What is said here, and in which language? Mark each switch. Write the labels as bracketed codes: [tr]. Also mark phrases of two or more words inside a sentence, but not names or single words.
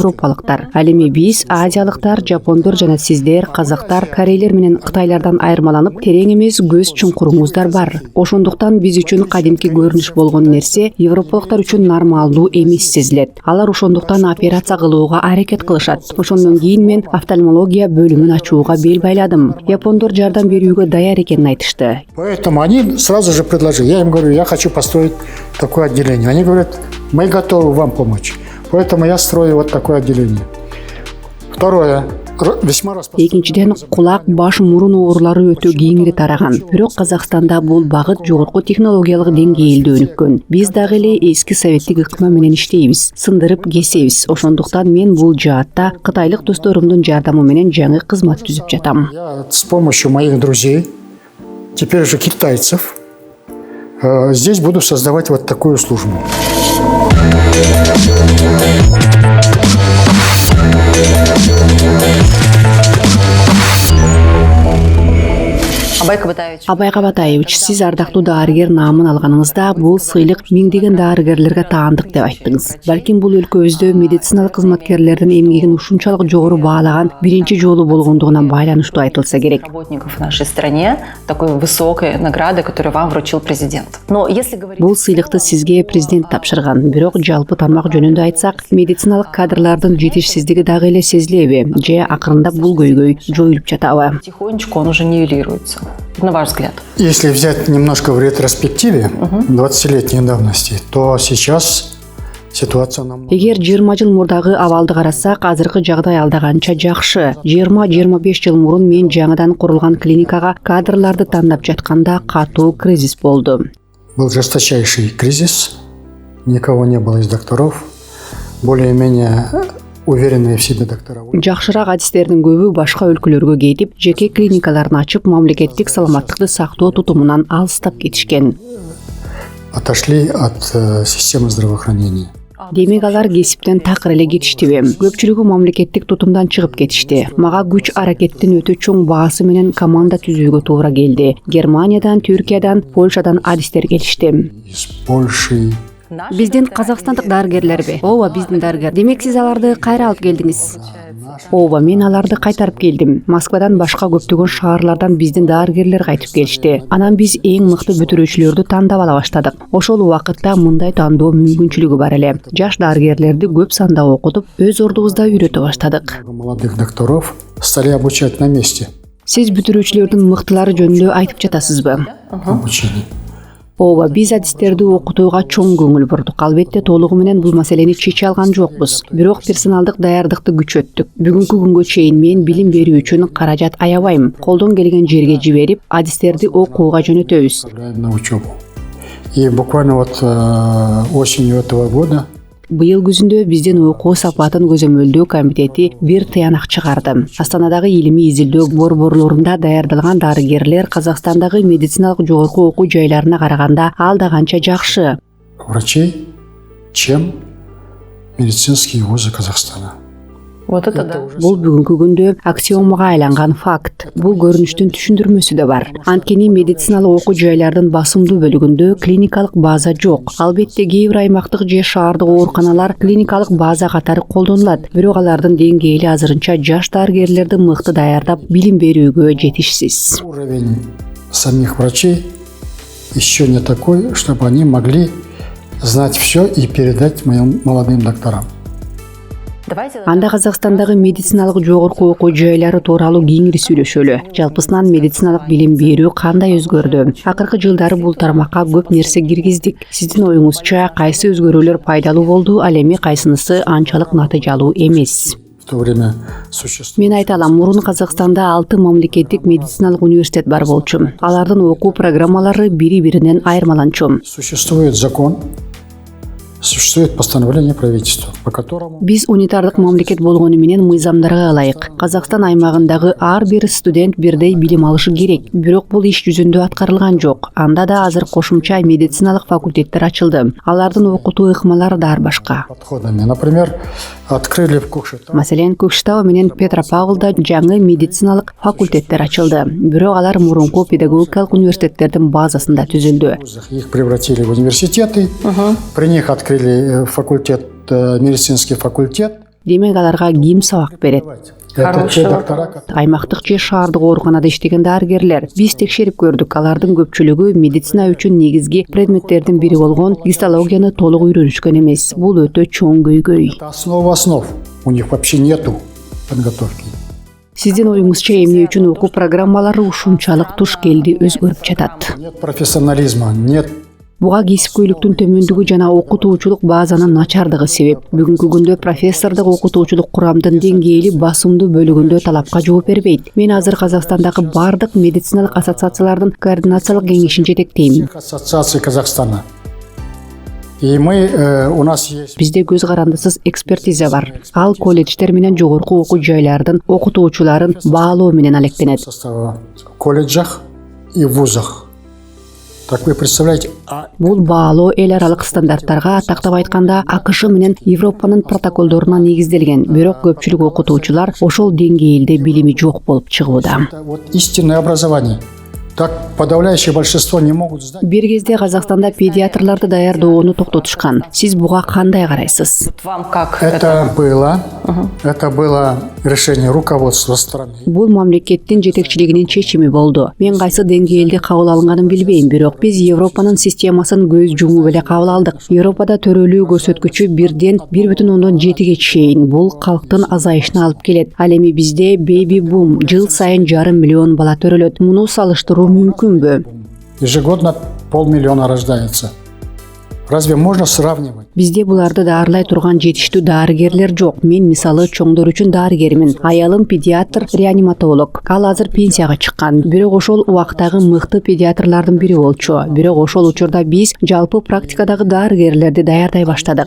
[ky] Ал эми биз азиялыктар, жапондор жана сиздер казактар, корейлер менен кытайлардан айырмаланып терең эмес көз чуңкуруңуздар бар. Ошондуктан биз үчүн кадимки көрүнүш болгон нерсе европалыктар үчүн нормалдуу эмес сезилет. Алар ошондуктан операция кылууга аракет кылышат. Ошондон кийин мен офтальмология бөлүмүн ачууга бел байладым. Япондор жардам берүүгө даяр экенин айтышты. [ru] Поэтому они сразу же предложили. Я им говорю, я хочу построить такое отделение. Они говорят, мы готовы вам помочь. Поэтому я строю вот такое отделение. Второе. [ky] Экинчиден кулак, баш, мурун оорулары өтө кеңири тараган. Бирок Казакстанда бул багыт жогорку технологиялык деңгээлде өнүккөн. Биз дагы эле эски советтик ыкма менен иштейбиз, сындырып кесебиз. Ошондуктан мен бул жаатта кытайлык досторумдун жардамы менен жаңы кызмат түзүп жатам. [ru] Я с помощью моих друзей, теперь уже китайцев, здесь буду создавать вот такую службу. [ky] Абай Кабатаевич, сиз ардактуу дарыгер наамын алганыңызда бул сыйлык миңдеген дарыгерлерге таандык деп айттыңыз. Балким бул өлкөбүздө медициналык кызматкерлердин эмгегин ушунчалык жогору баалаган биринчи жолу болгондугуна байланыштуу айтылса керек. [ru] Работников в нашей стране такой высокой награды, которую вам вручил президент. Но если говорить... [ky] Бул сыйлыкты сизге президент тапшырган. Бирок жалпы тармак жөнүндө айтсак, медициналык кадрлардын жетишсиздиги дагы эле сезилеби? Же акырындап бул көйгөй жоюлуп жатабы? [ru] Потихонечку он уже нивелируется. На ваш взгляд? Если взять немножко в ретроспективе 20-летней давности, то сейчас ситуация намного... [ky] Эгер 20 жыл мурдагы абалды карасак, азыркы жагдай алдаганча жакшы. 20-25 жыл мурун мен жаңыдан курулган клиникага кадрларды тандап жатканда катуу кризис болду. [ru] Был жесточайший кризис, никого не было из докторов, более-менее уверенные в себе доктора. [ky] Жакшыраак адистердин көбү башка өлкөлөргө кетип, жеке клиникаларын ачып, мамлекеттик саламаттыкты сактоо тутумунан алыстап кетишкен. [ru] Отошли от системы здравоохранения. [ky] Демек алар кесиптен такыр эле кетиштиби? Көпчүлүгү мамлекеттик тутумдан чыгып кетишти. Мага күч аракеттин өтө чоң баасы менен команда түзүүгө туура келди. Германиядан, Түркиядан, Польшадан адистер келишти. [ru] Из Польши. [ky] Биздин казакстандык дарыгерлерби? Ооба, биздин дарыгер. Демек сиз аларды кайра алып келдиңиз? Ооба, мен аларды кайтарып келдим. Москвадан башка көптөгөн шаарлардан биздин дарыгерлер кайтып келишти. Анан биз эң мыкты бүтүрүүчүлөрдү тандап ала баштадык. Ошол убакытта мындай тандоо мүмкүнчүлүгү бар эле. Жаш дарыгерлерди көп санда окутуп, өз ордубузда үйрөтө баштадык. [ru] Молодых докторов стали обучать на месте. [ky] Сиз бүтүрүүчүлөрдүн мыктылары жөнүндө айтып жатасызбы? [ru] Обучение. [ky] Ооба, биз адистерди окутууга чоң көңүл бурдук. Албетте толугу менен бул маселени чече алган жокпуз. Бирок персоналдык даярдыкты күчөттүк. Бүгүнкү күнгө чейин мен билим берүү үчүн каражат аябайм. Колдон келген жерге жиберип, адистерди окууга жөнөтөбүз. [ru] На учебу. И буквально вот осенью этого года [ky] Быйыл күзүндө биздин окуу сапатын көзөмөлдөө комитети бир тыянак чыгарды. Астанадагы илимий изилдөө борборлорунда даярдалган дарыгерлер Казакстандагы медициналык жогорку окуу жайларына караганда ал да канча жакшы. [ru] Врачей, чем медицинские вузы Казахстана. Вот это да. [ky] Бул бүгүнкү күндө аксиомага айланган факт. Бул көрүнүштүн түшүндүрмөсү да бар. Анткени медициналык окуу жайлардын басымдуу бөлүгүндө клиникалык база жок. Албетте кээ бир аймактык же шаардык ооруканалар клиникалык база катары колдонулат. Бирок алардын деңгээли азырынча жаш дарыгерлерди мыкты даярдап, билим берүүгө жетишсиз. [ru] Уровень самих врачей еще не такой, чтобы они могли знать все и передать моим молодым докторам. [ky] Анда Казакстандагы медициналык жогорку окуу жайлары тууралуу кеңири сүйлөшөлү. Жалпысынан медициналык билим берүү кандай өзгөрдү? Акыркы жылдары бул тармакка көп нерсе киргиздик. Сиздин оюңузча кайсы өзгөрүүлөр пайдалуу болду, ал эми кайсынысы анчалык натыйжалуу эмес? [ru] В то время [ky] Мен айта алам, мурун Казакстанда 6 мамлекеттик медициналык университет бар болчу. Алардын окуу программалары бири-биринен айырмаланчу. [ru] Существует закон, существует постановление правительства, по которому [ky] Биз унитардык мамлекет болгону менен мыйзамдарга ылайык. Казакстан аймагындагы ар бир студент бирдей билим алышы керек. Бирок бул иш жүзүндө аткарылган жок. Анда да азыр кошумча медициналык факультеттер ачылды. Алардын окутуу ыкмалары да ар башка. [ru] подходами. Например, открыли в Кокшетау [ky] Маселен, Көкшетау менен Петропавлда жаңы медициналык факультеттер ачылды. Бирок алар мурунку педагогикалык университеттердин базасында түзүлдү. [ru] их превратили в университеты, при них открыли факультет, медицинский факультет. [ky] демек аларга ким сабак берет? [ru] Это те доктора, которые... [ky] Аймактык же шаардык ооруканада иштеген дарыгерлер. Биз текшерип көрдүк, алардын көпчүлүгү медицина үчүн негизги предметтердин бири болгон гистологияны толук үйрөнүшкөн эмес. Бул өтө чоң көйгөй. [ru] Это основа основ. У них вообще нету подготовки. [ky] Сиздин оюңузча эмне үчүн окуу программалары ушунчалык туш келди өзгөрүп жатат? [ru] Нет профессионализма, нет. [ky] Буга кесипкөйлүктүн төмөндүгү жана окутуучулук базанын начардыгы себеп. Бүгүнкү күндө профессордук окутуучулук курамдын деңгээли басымдуу бөлүгүндө талапка жооп бербейт. Мен азыр Казакстандагы бардык медициналык ассоциациялардын координациялык кеңешин жетектейм. [ru] Ассоциации Казахстана. И у нас есть... [ky] Бизде көз карандысыз экспертиза бар. Ал колледждер менен жогорку окуу жайлардын окутуучуларын баалоо менен алектенет. [ru] В колледжах и вузах. Так вы представляете? [ky] Бул баалоо эл аралык стандарттарга, тактап айтканда АКШ менен Европанын протоколдоруна негизделген. Бирок көпчүлүк окутуучулар ошол деңгээлде билими жок болуп чыгууда. [ru] Это вот истинное образование. Так подавляющее большинство не могут сдать. [ky] Бир кезде Казакстанда педиатрларды даярдоону токтотушкан. Сиз буга кандай карайсыз? [ru] Вам как Это было решение руководства страны. [ky] Бул мамлекеттин жетекчилигинин чечими болду. Мен кайсы деңгээлде кабыл алынганын билбейм, бирок биз Европанын системасын көз жумуп эле кабыл алдык. Европада төрөлүү көрсөткүчү 1ден 1,7 чейин. Бул калктын азайышына алып келет. Ал эми бизде [en] baby boom, [ky] жыл сайын 500 миллион бала төрөлөт. Муну салыштыруу мүмкүнбү? [ru] Ежегодно 500 000 рождается. Разве можно сравнивать? [ky] Бизде буларды даарылай турган жетиштүү дарыгерлер жок. Мен мисалы чоңдор үчүн дарыгермин. Аялым педиатр, реаниматолог. Ал азыр пенсияга чыккан. Бирок ошол убактагы мыкты педиатрлардын бири болчу. Бирок ошол учурда биз жалпы практикадагы дарыгерлерди даярдай баштадык.